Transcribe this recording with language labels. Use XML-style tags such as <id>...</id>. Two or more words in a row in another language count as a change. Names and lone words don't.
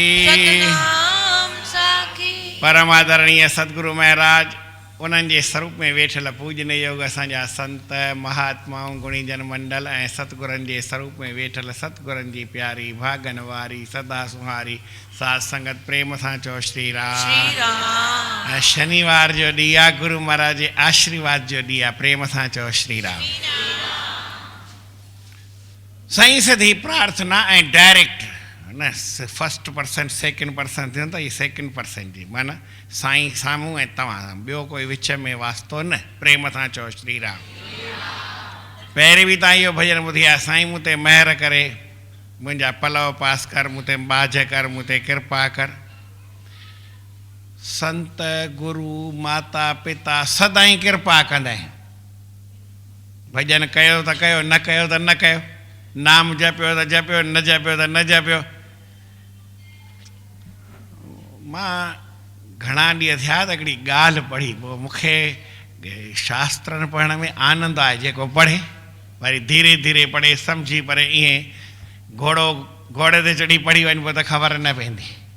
<sd>सतनाम साखी परम आदरणीय सतगुरु महाराज उन्हनि जे स्वरूप में वेठल पूजन योग असांजा संत महात्माऊं गुणीजन मंडल ऐं सतगुरनि जे स्वरूप में वेठल सतगुरनि जी प्यारी भागन वारी सदा सुहारी साध संगत प्रेम सां चओ श्री राम श्री राम ऐं शनिवार जो ॾींहुं आहे गुरु महाराज जे आशीर्वाद जो ॾींहुं आहे प्रेम सां चओ श्री राम साईं सिधी प्रार्थना ऐं डायरेक्ट न</sd> <en>first person second person</en> <sd>थियो त इहे</sd> <en>second person</en> <sd>जी माना साईं साम्हूं ऐं तव्हां ॿियो कोई विच में वास्तो न प्रेम सां चओ श्री राम पहिरीं बि तव्हां इहो भॼन ॿुधी आहे साईं मूं ते महिर करे मुंहिंजा पलव पास कर मूं ते बाझ कर मूं ते कृपा कर संत गुरु माता पिता सदाई कृपा कंदा भॼन कयो त कयो न कयो त न कयो नाम जपियो त जपियो न जपियो त न जपियो मां घणा ॾींहं थिया त हिकिड़ी ॻाल्हि पढ़ी पोइ मूंखे शास्त्रनि पढ़ण में आनंद आहे, जेको पढ़े वरी धीरे धीरे पढ़े सम्झी पर ईअं घोड़े ते चढ़ी पढ़ी वञ पोइ त ख़बर न पवंदी।</sd>